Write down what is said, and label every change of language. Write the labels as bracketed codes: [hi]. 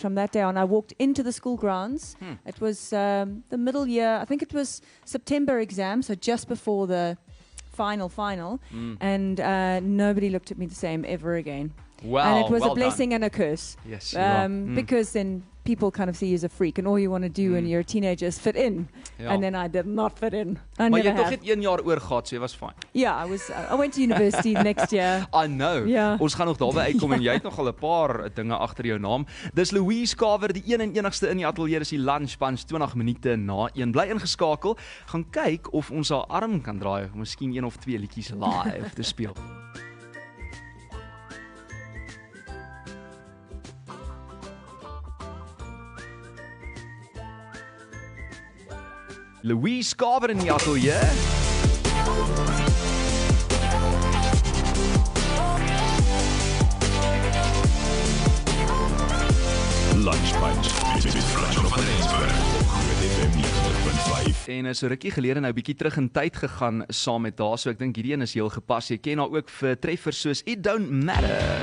[en] From that day on, I walked into the school grounds. It was the middle year, I think it was September exam, so just before the final, and nobody looked at me the same ever again. Wow, and it was well a blessing done. And a curse. Yes, because then people kind of see you as a freak, and all you want to do when you're a teenager is fit in. [af] Ja. [en] And then I did not fit in. [af] Maar jy het tog net 1 jaar oor gehad, so jy was fine. [en] Yeah, I went to university next year. I know. [af] Ja. Ons gaan nog daarby uitkom en jy het nogal 'n paar dinge agter jou naam. Dis Louise Kaver, die een en enigste in die ateljee, is die Lunch Punch 20 minute na 1. Bly ingeskakel. Gaan kyk of ons haar arm kan draai of miskien 1 of 2 liedjies live te speel. Louise Kaver in die ateljee. Lunch Punch met Franco van Rensburg op Groot FM 90.5. En so rukkie gelede nou bietjie terug in tyd gegaan saam met haar, so ek dink hierdie een is heel gepas. Jy ken haar ook vir treffers soos It Don't Matter.